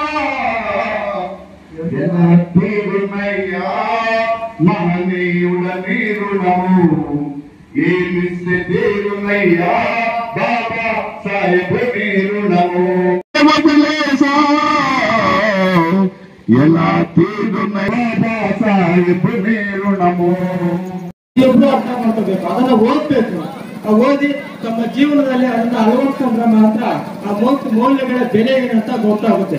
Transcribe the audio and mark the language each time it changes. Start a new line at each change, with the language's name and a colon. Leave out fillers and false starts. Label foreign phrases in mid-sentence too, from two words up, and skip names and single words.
Telugu: ఎలా తీరునయ్యా మహనీయుడ నీరుణము ఏమిస్తే తీరునయ్యా బాబా సాహెబ్ నీరుణము ఎలా తీరునయ్యా బాబా సాహెబ్ ನೀರುಣಮು
Kannada: ಅದನ್ನ ಓದ್ಬೇಕು. ಓದಿ ತಮ್ಮ ಜೀವನದಲ್ಲಿ ಅದನ್ನ ಅಳವಡಿಸ್ಕೊಂಡ್ರೆ ಮಾತ್ರ ಆ ಮೌಲ್ಯಗಳ ಬೆಲೆ ಏನಂತ ಗೊತ್ತಾಗುತ್ತೆ.